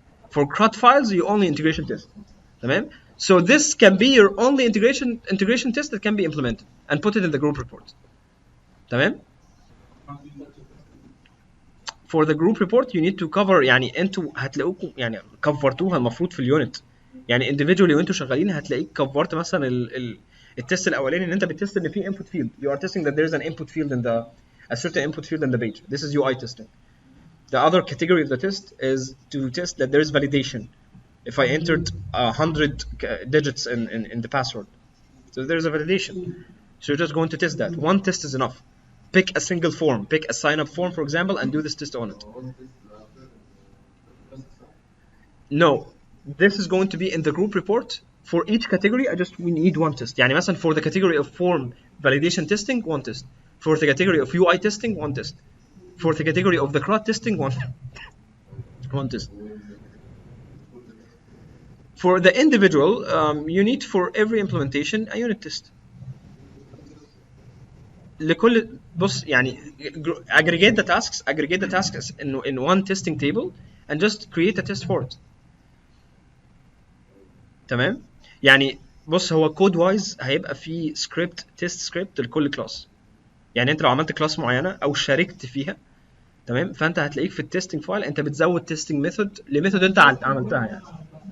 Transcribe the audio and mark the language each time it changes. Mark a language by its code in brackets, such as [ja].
[en] For CRUD files, you only integration test. تمام. So this can be your only integration test that can be implemented and put it in the group report. تمام. For the group report you need to cover, [ar] يعني انتوا هتلاقوكم يعني كفرتوها المفروض في اليونت. [en] يعني individually وانتوا شغالين هتلاقيك كفرت مثلا التست الاولاني ان انت بتست ان في input field. You are testing that there is an input field in the a certain input field in the page. This is UI testing. The other category of the test is to test that there is validation. If I entered 100 digits in the password, so there is a validation. So you're just going to test that. One test is enough. Pick a single form. Pick a sign up form, for example, and do this test on it. No, this is going to be in the group report. For each category, we need one test. يعني مثلا for the category of form validation testing, one test. For the category of UI testing, one test. For the category of the CRUD testing, one test. For the individual, you need for every implementation a unit test. [ar] لكل بص يعني [en] aggregate the tasks in one testing table and just create a test for it. [ar] تمام. يعني بص هو كود وايز هيبقى في سكريبت تيست سكريبت لكل كلاس. يعني انت لو عملت كلاس معينه او شاركت فيها، تمام، فانت هتلاقيك في التستنج فايل انت بتزود تيستنج ميثود لميثود انت عملتها يعني.